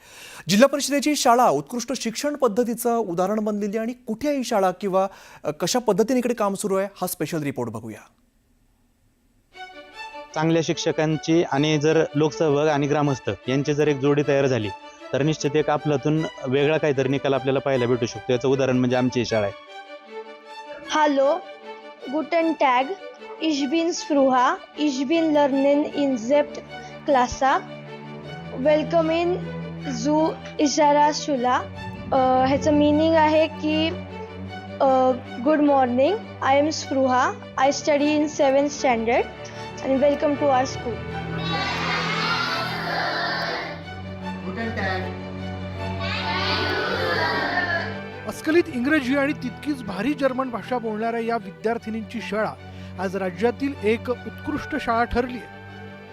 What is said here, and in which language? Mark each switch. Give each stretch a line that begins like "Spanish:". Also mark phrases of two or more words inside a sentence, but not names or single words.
Marathi: जिल्हा परिषदेची शाळा उत्कृष्ट शिक्षण पद्धतीचं उदाहरण बनलेली आणि कुठे ही शाळा किंवा कशा पद्धतीने इकडे काम सुरू आहे हा स्पेशल रिपोर्ट बघूया। चांगल्या शिक्षकांची आणि जर लोकसहभाग आणि ग्रामस्थ यांची जर एक जोडी तयार झाली तर निश्चित एक आपल्यातून वेगळा काहीतरी निकाल आपल्याला पाहायला भेटू शकतो। याचं उदाहरण म्हणजे आमची शाळा आहे।
German: Hallo, guten Tag, ich bin Spruha, ich bin lernen in Sept Klasse. Willkommen zu Ishara Shula.
Marathi: ह्याचं मीनिंग आहे की
English: good morning, I am Spruha, I study in 7th standard
Marathi: आणि
English: welcome to our school.
Marathi: अस्खलित इंग्रजी आणि तितकीच भारी जर्मन भाषा बोलणाऱ्या या विद्यार्थिनींची शाळा आज राज्यातील एक उत्कृष्ट शाळा ठरली आहे।